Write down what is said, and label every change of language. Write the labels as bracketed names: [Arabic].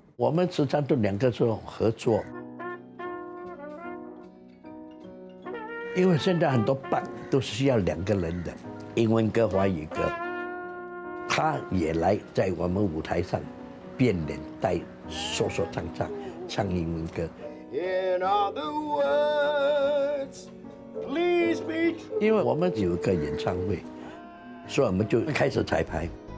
[Chinese] 我们时常都2个做合作，因为现在很多班都是需要2个人的，英文歌、华语歌。他也来在我们舞台上变脸，带说说唱唱，唱英文歌。 [English] In other words, please be true. [Chinese] 因为我们有一个演唱会，所以我们就开始彩排。